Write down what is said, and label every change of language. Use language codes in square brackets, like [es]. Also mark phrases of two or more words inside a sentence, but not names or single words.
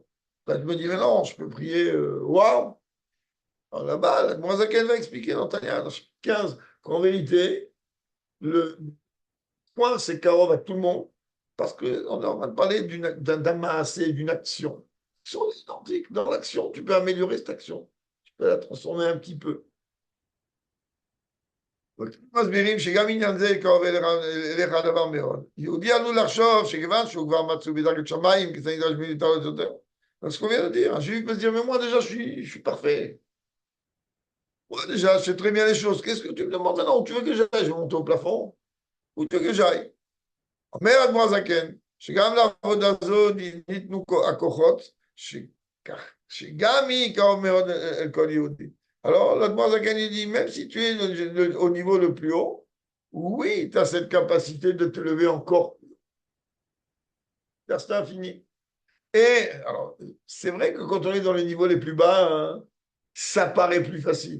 [fr] Là, tu me dis, mais non, je peux prier, waouh! Alors là-bas, Moisakhen va expliquer dans Tania, dans chapitre 15, qu'en vérité, le point, c'est Karov à tout le monde, parce qu'on est en train de parler d'un maasé, d'une action. L'action est identique. Dans l'action, tu peux améliorer cette action. Tu peux la transformer un petit peu. [he] מסבירים שגם עניין זה קרוב אליך הדבר מאוד. יהודי עלול לחשוב שכיוון שהוא כבר מצוי בדרגת שמיים, כי זה נדרש מיותר יותר. [fr] Donc, ce qu'on vient de dire, un juif peut se dire, mais moi déjà, je suis parfait. Moi déjà, je sais très bien les choses. Qu'est-ce que tu me demandes maintenant? Où tu veux que j'aille? Je vais monter au plafond. Où tu veux que j'aille? [he] אומר אדמו"ר זקן, שגם לעבודה זו ניתנו הכוחות, שגם היא קרוב מאוד אל כל יהודי. [fr] Alors, l'Admoir Zaken, il dit, même si tu es au niveau le plus haut, oui, tu as cette capacité de te lever encore. C'est infini. Et, alors, c'est vrai que quand on est dans les niveaux les plus bas, hein, ça paraît plus facile.